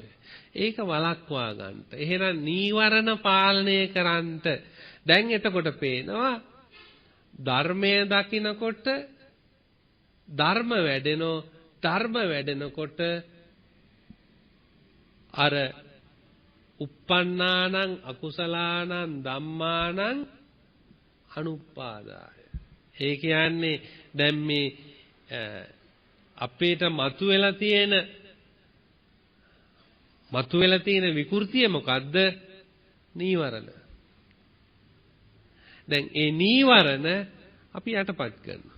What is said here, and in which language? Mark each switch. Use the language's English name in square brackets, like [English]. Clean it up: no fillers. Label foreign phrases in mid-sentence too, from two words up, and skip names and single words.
[Sinhala] ඒක වළක්වා ගන්නට. එහෙනම් නීවරණ පාලනය කරන්නට දැන් එතකොට පේනවා ධර්මය දකිනකොට ධර්ම වැඩෙනකොට අර [Pali] uppannānaṁ akusalaanaṁ dhammānaṁ anuppādāya. [Sinhala] ඒ කියන්නේ දැන් මේ අපේට මතුවෙලා තියෙන විකෘතිය මොකද්ද? නීවරණ. දැන් ඒ නීවරණ අපි යටපත් කරනවා.